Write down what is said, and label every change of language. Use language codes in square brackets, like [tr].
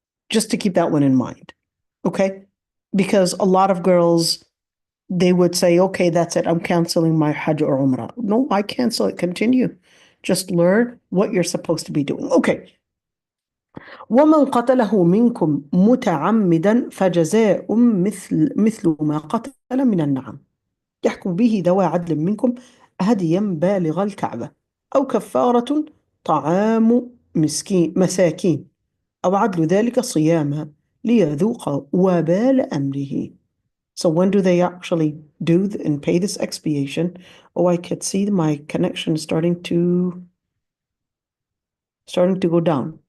[en] Just to keep that one in mind, okay? Because a lot of girls, they would say, okay, that's it, I'm canceling my Hajj or Umrah. No, I cancel it, continue. Just learn what you're supposed to be doing. Okay. [ar] ومن قتله منكم متعمدا فجزاء مثل ما قتل من النعم يحكم به ذوى عدل منكم هديا بالغ الكعبة أو كفارة طعام مساكين أو عدل ذلك صياما ليذوق وبال أمره. [en] So when do they actually do and pay this expiation? Oh, I could see my connection starting to go down.